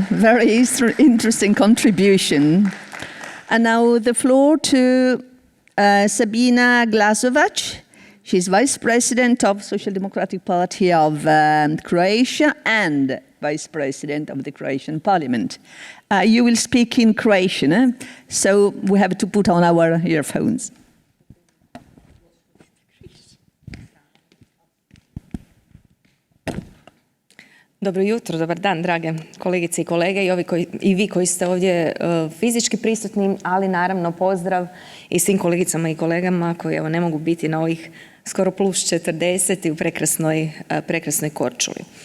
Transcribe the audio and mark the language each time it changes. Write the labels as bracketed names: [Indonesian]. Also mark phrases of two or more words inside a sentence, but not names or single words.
[English] Very interesting contribution. And now the floor to Sabina Glasovac. She's Vice President of Social Democratic Party of Croatia and Vice President of the Croatian Parliament. You will speak in Croatian, so we have to put on our earphones. [Croatian] Dobro jutro, dobar dan, drage kolegice i kolege i vi koji ste ovdje fizički prisutni, ali naravno pozdrav i svim kolegicama i kolegama koji evo ne mogu biti na ovih skoro plus 40 i u prekrasnoj Korčuli.